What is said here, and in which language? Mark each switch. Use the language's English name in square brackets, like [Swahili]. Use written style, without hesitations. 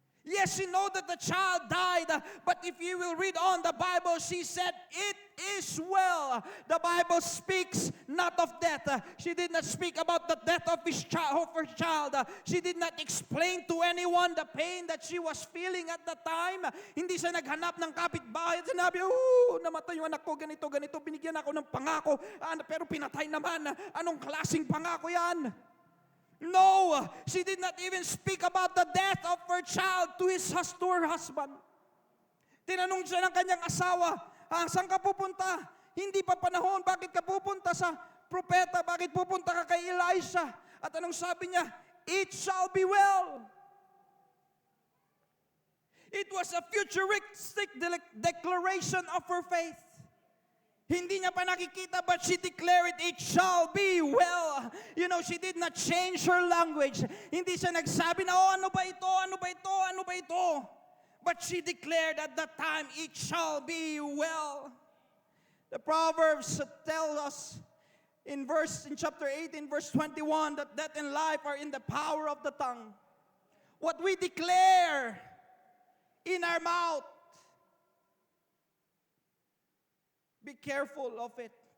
[English] Yes, she know that the child died, but if you will read on the Bible, she said, "It is well." The Bible speaks not of death. She did not speak about the death of her child. She did not explain to anyone the pain that she was feeling at the time. [Filipino] Hindi siya naghanap ng kapitbahay at sinabi, namatay yung anak ko, ganito, binigyan ako ng pangako, pero pinatay naman. Anong klaseng pangako yan? [English] No, she did not even speak about the death of her child to her husband. [Filipino] Tinanong siya ng kanyang asawa, saan ka pupunta? Hindi pa panahon, bakit ka pupunta sa propeta? Bakit pupunta ka kay Elisha? At anong sabi niya? [English] It shall be well. It was a futuristic declaration of her faith. [Filipino] Hindi niya pa nakikita, [English] but she declared it shall be well. You know, she did not change her language. [Filipino] Hindi siya nagsabi na, ano ba ito? [English] But she declared at that time, it shall be well. The Proverbs tell us in chapter 18, verse 21, that death and life are in the power of the tongue. What we declare in our mouth, be careful of it.